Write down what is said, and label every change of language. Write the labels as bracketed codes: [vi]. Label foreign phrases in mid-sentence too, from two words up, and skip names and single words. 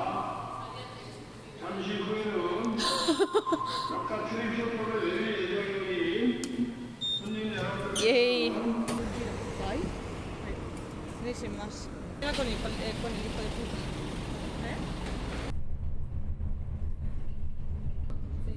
[ko] 잠시 후에는 각각 출입석으로 내릴 예정이니 손님 여러분 Yay. [es] Sí, sin más. Era con el hijo de puta. ¿Eh? Sí.